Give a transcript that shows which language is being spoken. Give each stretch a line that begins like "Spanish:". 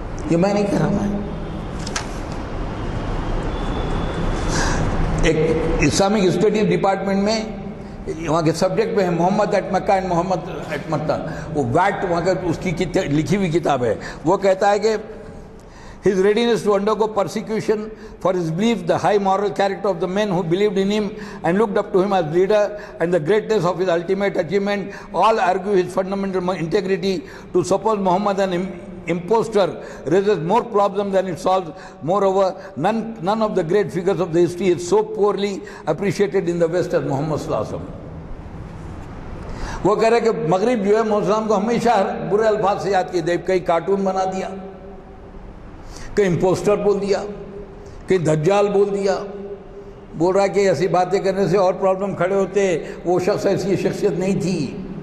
Urdu: یہ میں نہیں کہہ رہا. میں ایک اسلامک اسٹڈی ڈپارٹمنٹ میں وہاں کے سبجیکٹ میں ہے محمد at Mecca and Muhammad at مکہ، وہ ویٹ وہاں کا اس کی لکھی ہوئی کتاب ہے. وہ کہتا ہے کہ
English: his readiness to undergo persecution for his belief, the high moral character of the men who believed in him and looked up to him as leader, and the greatness of his ultimate achievement, all argue his fundamental integrity. To suppose Muhammad an impostor raises more problems than it solves. Moreover, none of the great figures of the history is so poorly appreciated in the West as Muhammad sallallahu alaihi wasallam.
Urdu: وہ کہہ رہے کہ مغرب جو ہے محمد کو ہمیشہ برے الفاظ سے یاد کیا، کہیں کارٹون بنا دیا، کہیں امپوسٹر بول دیا، کہیں دجال بول دیا، بول رہا ہے کہ ایسی باتیں کرنے سے اور پرابلم کھڑے ہوتے، وہ شخص ایسی شخصیت نہیں تھی.